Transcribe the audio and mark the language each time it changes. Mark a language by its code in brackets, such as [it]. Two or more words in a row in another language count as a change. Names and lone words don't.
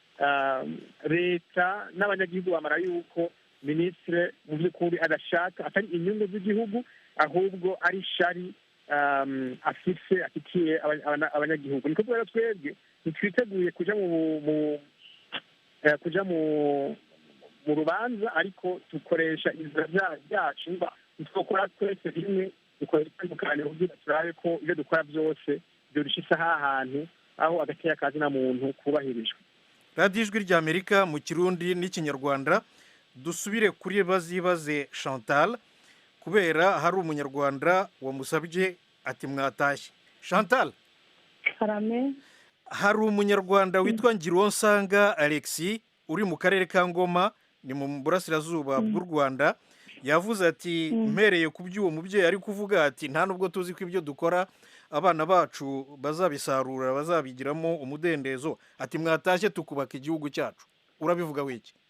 [rn] leta n'abanyagihugu bamara yuko minisitiri mu by'ukuri adashaka atari inyungu z'igihugu ahubwo ari shari afitiye abanyagihugu niko rero twebwe ntitwiteguye kuja mu rubanza ariko dukoresha inzira byacu twakora twese rimwe dukora itandukanye kugira turabe ko ibyo dukora byose byorusha hantu aho agateka kazina muntu kubahirijwe. [rw] radiyo ijwi ry'amerika mu kirundi n'ikinyarwanda dusubire kuri bazibaze Chantal kubera hari umunyarwanda wamusabye ati mwatashye Chantal karame hari umunyarwanda witwa Ngironsanga Alexis uri mu karere ka Ngoma ni mu burasirazuba bw'u Rwanda yavuze ati mpereye ku by'uwo mubyeyi ari kuvuga ati nta nubwo tuzi ko ibyo dukora abana bacu bazabisarura bazabigiramo umudendezo ati mwatashye tukubaka igihugu cyacu urabivuga wiki